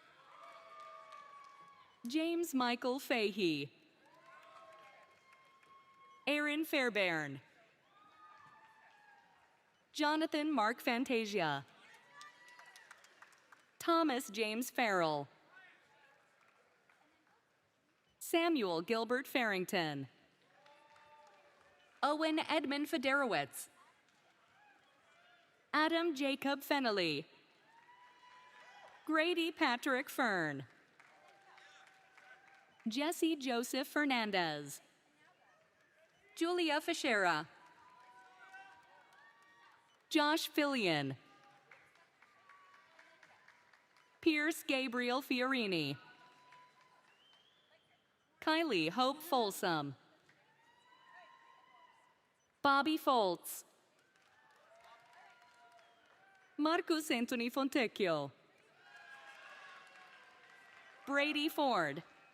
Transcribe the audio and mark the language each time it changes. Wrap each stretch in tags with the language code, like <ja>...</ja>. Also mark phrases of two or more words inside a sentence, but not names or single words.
<en>James Michael Fahey. Aaron Fairbairn. Jonathan Mark Fantasia. Thomas James Farrell. Samuel Gilbert Farrington. Owen Edmund Federowitz. Adam Jacob Fennelly. Grady Patrick Fern. Jesse Joseph Fernandez. Julia Fischera. Josh Fillion. Pierce Gabriel Fiorini. Kylie Hope Folsom. Bobby Foltz. Marcus Anthony Fontecchio. Brady Ford.</en>